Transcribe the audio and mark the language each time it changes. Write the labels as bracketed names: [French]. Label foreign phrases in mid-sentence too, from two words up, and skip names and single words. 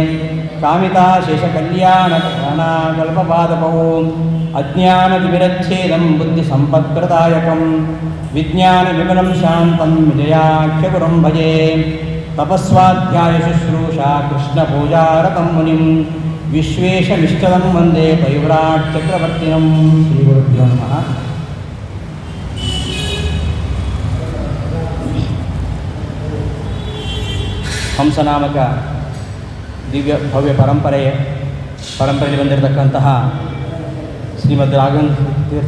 [Sanskrit] ಕಾಮಿತಾಶೇಷಕಲ್ಯಾಣಕಲ್ಪಪಾದಪೌ ಅಜ್ಞಾನವಿರಚ್ಛೇದಂ ಬುದ್ಧಿಸಂಪತ್ಪ್ರದಾಯಕಂ ವಿಜ್ಞಾನವಿಮಲಂ ಶಾಂತಂ ವಿಜಯಾಖ್ಯಗುರುಂ ಭಜೆ. ತಪಸ್ವಾಧ್ಯಾಯ ಶುಶ್ರೂಷಾ ಕೃಷ್ಣಪೂಜಾರತಂ ಮುನಿಂ ವಿಶ್ವೇಶಮಿಷ್ಟದಂ ವಂದೇ ಪರಿವ್ರಾಟ್ ಚಕ್ರವರ್ತಿನಂ. ಶ್ರೀಗುರುಭ್ಯೋ ನಮಃ. [Kannada] ಹಂಸನಾಮಕ ದಿವ್ಯ ಭವ್ಯ ಪರಂಪರೆಯಲ್ಲಿ ಬಂದಿರತಕ್ಕಂತಹ ಶ್ರೀಮದ್ ರಾಘವೇಂದ್ರ ತೀರ್ಥ